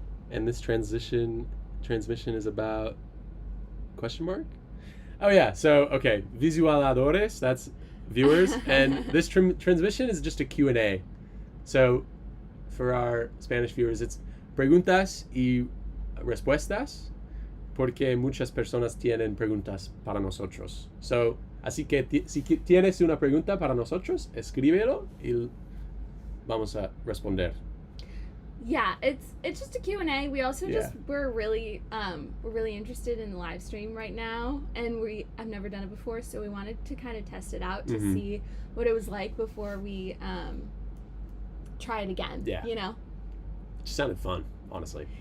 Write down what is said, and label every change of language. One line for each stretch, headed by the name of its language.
English: And this transmission is about question mark? Oh yeah, so okay, visualizadores, that's viewers, and this transmission is just a Q&A. So for our Spanish viewers, it's
Spanish: preguntas y respuestas, porque muchas personas tienen preguntas para nosotros. So, así que si tienes una pregunta para nosotros, escríbelo y vamos a responder.
English: Yeah, it's just a Q&A. We also we're really interested in the live stream right now, and I've never done it before, so we wanted to kind of test it out to see what it was like before we try it again. Yeah. You know? It just sounded fun, honestly.